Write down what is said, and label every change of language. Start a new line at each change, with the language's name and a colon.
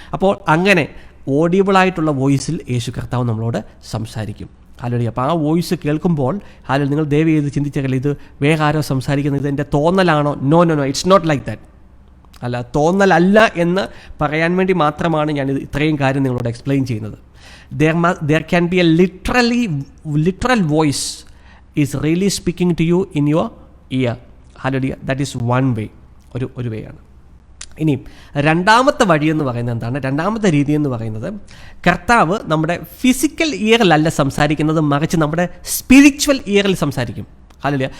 Malayalam: അപ്പോൾ അങ്ങനെ ഓഡിയബിളായിട്ടുള്ള വോയിസിൽ യേശു കർത്താവ് നമ്മളോട് സംസാരിക്കും. ഹല്ലേലൂയ. അപ്പോൾ ആ വോയിസ് കേൾക്കുമ്പോൾ ഹല്ലേലൂയ, നിങ്ങൾ ദയവ് ചെയ്ത് ചിന്തിച്ചാൽ ഇത് വേറെ ആരോ സംസാരിക്കുന്നത്, ഇതെൻ്റെ തോന്നലാണോ?
English: No, it's not like that.
Malayalam: അല്ല, തോന്നലല്ല എന്ന് പറയാൻ വേണ്ടി മാത്രമാണ് ഞാനിത് ഇത്രയും കാര്യം നിങ്ങളോട് എക്സ്പ്ലെയിൻ ചെയ്യുന്നത്.
English: There can be a literal voice is really speaking to you in your ear. Hallelujah. That is one way,
Malayalam: ഒരു വേ ആണ്. ഇനി രണ്ടാമത്തെ വഴി എന്ന് പറയുന്നത് എന്താണ്? രണ്ടാമത്തെ രീതി എന്ന് പറയുന്നത്, കർത്താവ് നമ്മുടെ ഫിസിക്കൽ ഇയറിലല്ല സംസാരിക്കുന്നത്, മറിച്ച് നമ്മുടെ സ്പിരിച്വൽ ഇയറിൽ സംസാരിക്കും. ഹല്ലേലൂയ.